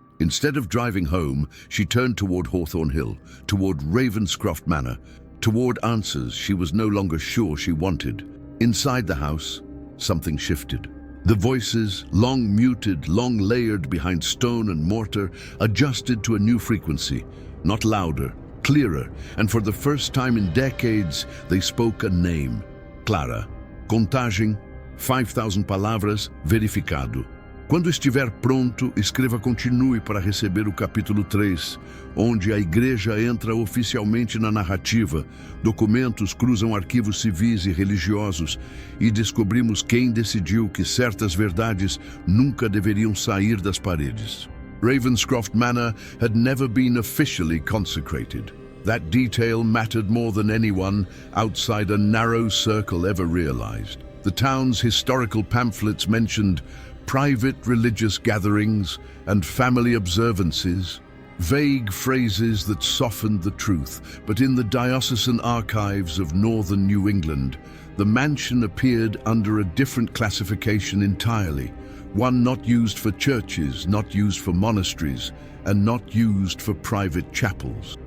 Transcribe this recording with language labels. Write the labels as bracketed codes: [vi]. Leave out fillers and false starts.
[en] Instead of driving home, she turned toward Hawthorne Hill, toward Ravenscroft Manor, toward answers she was no longer sure she wanted. Inside the house, something shifted. The voices, long muted, long layered behind stone and mortar, adjusted to a new frequency, not louder, clearer, and for the first time in decades, they spoke a name. Clara. [pt] Contagem, 5,000 palavras, verificado. Quando estiver pronto, escreva continue para receber o capítulo 3, onde a igreja entra oficialmente na narrativa, documentos cruzam arquivos civis e religiosos, e descobrimos quem decidiu que certas verdades nunca deveriam sair das paredes. [en] Ravenscroft Manor had never been officially consecrated. That detail mattered more than anyone outside a narrow circle ever realized. The town's historical pamphlets mentioned private religious gatherings and family observances, vague phrases that softened the truth, but in the diocesan archives of northern New England, the mansion appeared under a different classification entirely, one not used for churches, not used for monasteries, and not used for private chapels.